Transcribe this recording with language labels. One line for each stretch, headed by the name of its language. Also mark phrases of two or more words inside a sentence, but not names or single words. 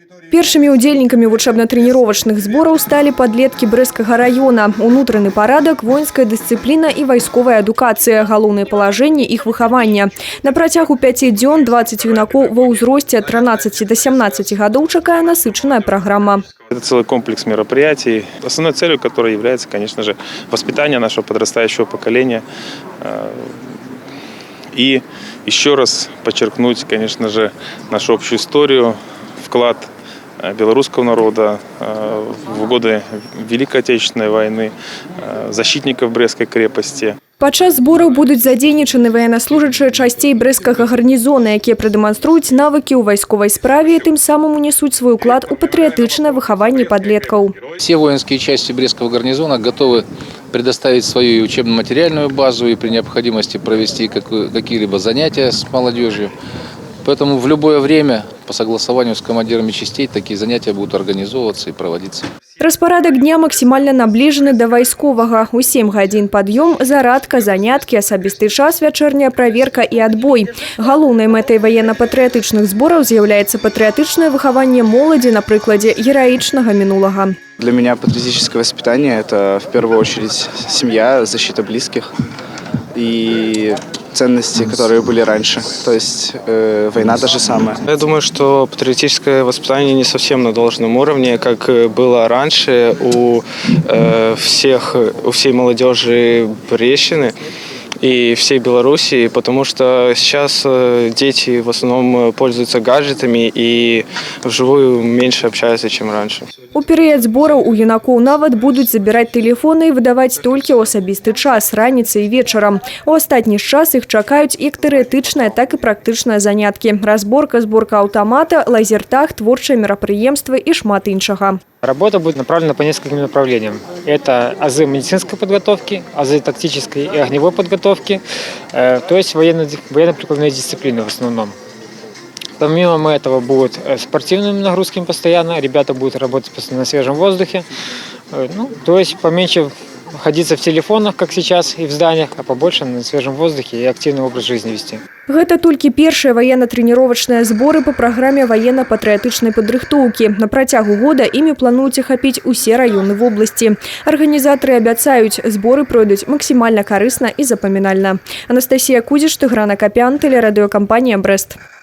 Belarusian: Першими удзельнікамі вучэбна-тренировочных збораў сталі падлеткі Брэсцкага района. Унутраны парадак, воінская дысцыпліна і вайсковая адукацыя – галоўныя палажэнні іх выхавання. На працягу 5 дзён 20 юнакоў ва ўзросце ад 13 до 17 гадоў чакае насычаная программа.
Russian: Это целый комплекс мероприятий, основной целью которой является, конечно же, воспитание нашего подрастающего поколения. И еще раз подчеркнуть, конечно же, нашу общую историю, вклад белорусского народа в годы Великой Отечественной войны, защитников Брестской крепости.
Belarusian: Падчас збораў будуць задзейнічаны ваеннаслужачыя часцей брэсцкага гарнізона, якія прадэманструюць навыкі ў вайсковай справе і тым самым унесуць свой уклад у патрыятычнае выхаванне подлеткаў.
Russian: Все воинские части Брестского гарнизона готовы предоставить свою учебно-материальную базу и при необходимости провести какие-либо занятия с молодежью. Поэтому в любое время по согласованию с командирами частей такие занятия будут организовываться и проводиться.
Belarusian: Распарадак дня максимально наближены до вайсковага. У 7 гадзін падъем, зарадка, заняткі, асабісты час, вячэрняя праверка
Russian: и отбой.
Belarusian: Галоўнай мэтай военно-патрыятычных збораў з'яўляецца патрыятычнае выхаванне моладзі на прыкладзе гераічнага мінулага.
Russian: Для меня патриотическое воспитание – это в первую очередь семья, защита близких и ценности, которые были раньше. То есть война даже самая. Я думаю, что патриотическое воспитание не совсем на должном уровне, как было раньше у всей молодежи Брещины и всей Белоруссии, потому что сейчас дети в основном пользуются гаджетами и вживую меньше общаются, чем раньше.
Belarusian: У перыяд збораў у юнакоў нават будуць забіраць тэлефоны і выдаваць толькі ў асабісты час, раніцай і вечарам. У астатні час іх чакаюць як тэарэтычныя, так і практычныя заняткі. Разборка, зборка аўтамата, лазертаг, творчыя мерапрыемствы і шмат іншага.
Russian: Работа будет направлена по нескольким направлениям. Это азы медицинской подготовки, азы тактической и огневой подготовки, то есть военно-прикладные дисциплины в основном. Помимо этого будут спортивными нагрузками постоянно, ребята будут работать постоянно на свежем воздухе, то есть поменьше находиться в телефонах, как сейчас, и в зданиях, а побольше на свежем воздухе и активный образ жизни вести.
Belarusian: Гэта толькі першыя военно-тренировочныя зборы по праграме военно-патрыятычнай падрыхтоўкі. На працягу года імі плануюць ахапіць усе раёны вобласці. Арганізатары абяцаюць, зборы пройдуць максімальна карысна і запамінальна. Анастасія Кузіш, Тыгран Акапян, тэлерадыёкампанія «Брэст».